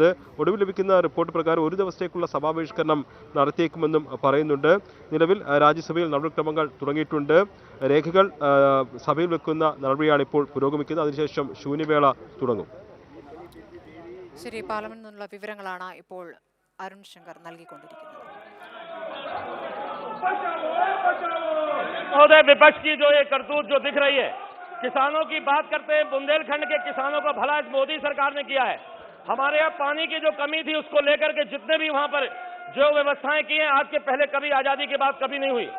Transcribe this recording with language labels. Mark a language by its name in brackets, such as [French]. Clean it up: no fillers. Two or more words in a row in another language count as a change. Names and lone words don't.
[Malayalam] ഒടുവിൽ ലഭിക്കുന്ന റിപ്പോർട്ട് പ്രകാരം ഒരു ദിവസത്തേക്കുള്ള സഭാബഹിഷ്കരണം നടത്തിയേക്കുമെന്നും പറയുന്നുണ്ട്. നിലവിൽ രാജ്യസഭയിൽ നടപടിക്രമങ്ങൾ തുടങ്ങിയിട്ടുണ്ട്. രേഖകൾ സഭയിൽ വെക്കുന്ന നടപടിയാണ് ഇപ്പോൾ പുരോഗമിക്കുന്നത്. അതിനുശേഷം ശൂന്യവേള തുടങ്ങും. ശരി, പാർലമെന്റിൽ നിന്നുള്ള വിവരങ്ങളാണ് ഇപ്പോൾ അരുൺ ശങ്കർ നൽകിക്കൊണ്ടിരിക്കുന്നത്. [Hindi] महोदय, विपक्ष की जो ये करतूत जो दिख रही है, किसानों की बात करते हैं, बुंदेलखंड के किसानों का भला मोदी सरकार ने किया है। हमारे यहाँ पानी की जो कमी थी उसको लेकर के जितने भी वहां पर जो व्यवस्थाएं की हैं, आज के पहले कभी आजादी के बाद कभी नहीं हुई।